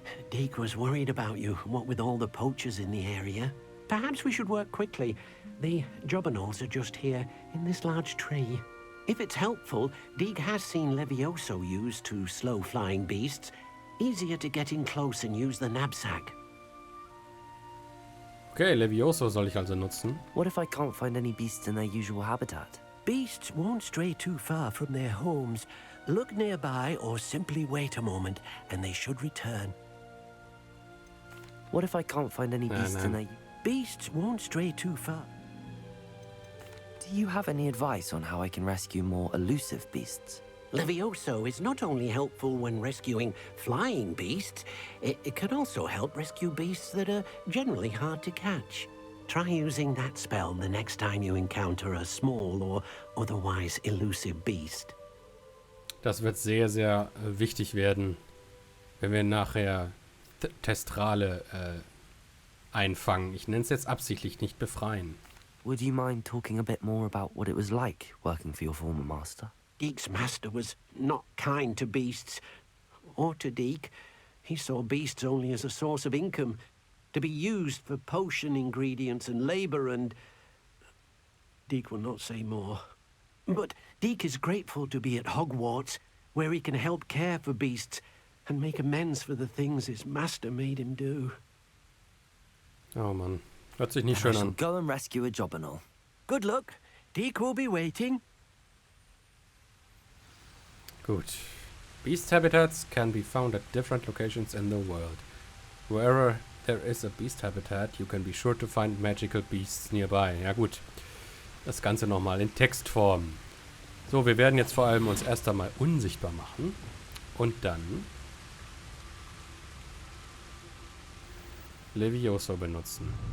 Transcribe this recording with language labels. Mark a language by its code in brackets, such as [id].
[en] Deke was worried about you, what with all the poachers in the area. Perhaps we should work quickly. The jobberknolls are just here, in this large tree. If it's helpful, Deke has seen Levioso used to slow flying beasts. Easier to get in close and use the knapsack. [de] Okay, Levioso soll ich also nutzen. [en] What if I can't find any beasts in their usual habitat? Beasts won't stray too far from their homes. Look nearby or simply wait a moment, and they should return. What if I can't find any beasts in their... Beasts won't stray too far. Do you have any advice on how I can rescue more elusive beasts? Levioso is not only helpful when rescuing flying beasts, it can also help rescue beasts that are generally hard to catch. Try using that spell the next time you encounter a small or otherwise elusive beast. [de] Das wird sehr, sehr wichtig werden, wenn wir nachher Testrale einfangen. Ich nenne es jetzt absichtlich nicht befreien. [en] Would you mind talking a bit more about what it was like working for your former master? Deke's master was not kind to beasts, or to Deke. He saw beasts only as a source of income, to be used for potion ingredients and labor, and... Deke will not say more. But Deke is grateful to be at Hogwarts, where he can help care for beasts and make amends for the things his master made him do. [de] Oh Mann, hört sich nicht [en] I [de] schön [en] shall [de] an. [en] go and rescue a jobberknoll. Good luck. Deke will be waiting. [de] Gut. [en] Beast habitats can be found at different locations in the world. Wherever there is a beast habitat, you can be sure to find magical beasts nearby. [de] Ja gut, das Ganze nochmal in Textform. So, wir werden jetzt vor allem uns erst einmal unsichtbar machen. Und dann Levioso benutzen.